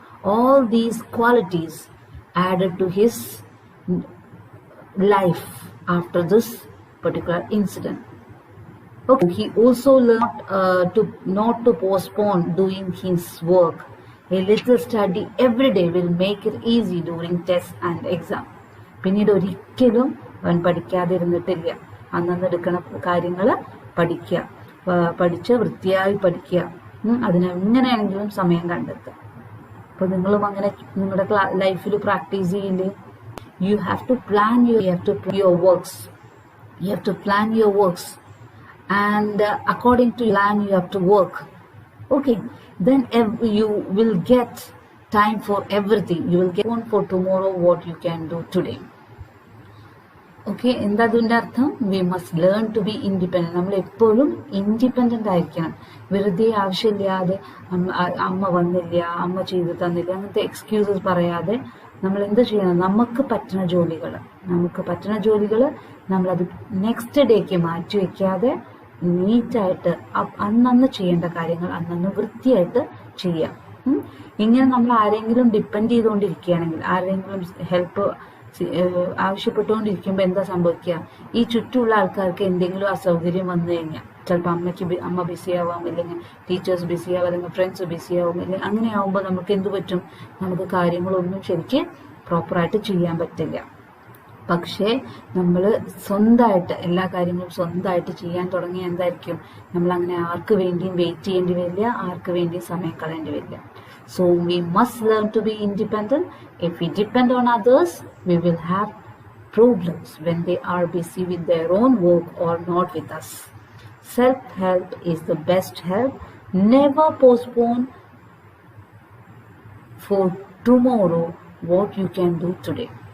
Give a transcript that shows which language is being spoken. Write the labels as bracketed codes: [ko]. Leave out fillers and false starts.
[en] All these qualities added to his life. after this particular incident. Okay, he also learned not to postpone doing his work. A little study every day will make it easy during tests and exam. [ml] പിന്നീട് ഒരിക്കലും അവൻ പഠിക്കാതിരുന്നിട്ടില്ല. അന്നന്ന് എടുക്കുന്ന കാര്യങ്ങൾ പഠിക്കുക, പഠിച്ച് വൃത്തിയായി പഠിക്കുക, അതിന് എങ്ങനെയാണെങ്കിലും സമയം കണ്ടെത്തുക. അപ്പോൾ നിങ്ങളും അങ്ങനെ നിങ്ങളുടെ ലൈഫിൽ പ്രാക്ടീസ് ചെയ്യില്ലേ? [en] You have to plan your works. You have to plan your works. And according to plan you have to work. Okay, then you will get time for everything. You will get one for tomorrow what you can do today. [ml] Okay, എന്താ അതിൻ്റെ അർത്ഥം? [en] We must learn to be independent. [ml] നമ്മൾ എപ്പോഴും independent ആയിരിക്കണം. വെറുതെ ആവശ്യമില്ലാതെ അമ്മ വന്നില്ല, അമ്മ ചെയ്തു തന്നില്ല, അങ്ങനത്തെ എക്സ്ക്യൂസസ് പറയാതെ നമ്മൾ എന്ത് ചെയ്യണം? നമുക്ക് പറ്റുന്ന ജോലികൾ നമ്മളത് നെക്സ്റ്റ് ഡേക്ക് മാറ്റി വയ്ക്കാതെ നീറ്റായിട്ട് അന്നന്ന് ചെയ്യേണ്ട കാര്യങ്ങൾ അന്നന്ന് വൃത്തിയായിട്ട് ചെയ്യാം. ഇങ്ങനെ നമ്മൾ ആരെങ്കിലും ഡിപ്പെൻഡ് ചെയ്തുകൊണ്ടിരിക്കുകയാണെങ്കിൽ, ആരെങ്കിലും ഹെൽപ്പ് ആവശ്യപ്പെട്ടുകൊണ്ടിരിക്കുമ്പോൾ എന്താ സംഭവിക്കുക? ഈ ചുറ്റുമുള്ള ആൾക്കാർക്ക് എന്തെങ്കിലും അസൗകര്യം വന്നു കഴിഞ്ഞാൽ ചിലപ്പോൾ അമ്മ ബിസി ആവാം, അല്ലെങ്കിൽ ടീച്ചേഴ്സ് ബിസി ആവാം, അല്ലെങ്കിൽ ഫ്രണ്ട്സ് ബിസി ആവും, അല്ലെങ്കിൽ അങ്ങനെ ആവുമ്പോൾ നമുക്ക് എന്ത് പറ്റും? നമുക്ക് കാര്യങ്ങളൊന്നും ശരിക്ക് പ്രോപ്പറായിട്ട് ചെയ്യാൻ പറ്റില്ല. പക്ഷേ നമ്മൾ സ്വന്തമായിട്ട് എല്ലാ കാര്യങ്ങളും സ്വന്തമായിട്ട് ചെയ്യാൻ തുടങ്ങിയ എന്തായിരിക്കും? നമ്മളങ്ങനെ ആർക്ക് വേണ്ടിയും വെയിറ്റ് ചെയ്യേണ്ടി വരില്ല, ആർക്ക് വേണ്ടിയും സമയം കളയേണ്ടി വരില്ല. [en] So we must learn to be independent. If we depend on others, we will have problems when they are busy with their own work or not with us. Self-help is the best help. Never postpone for tomorrow what you can do today.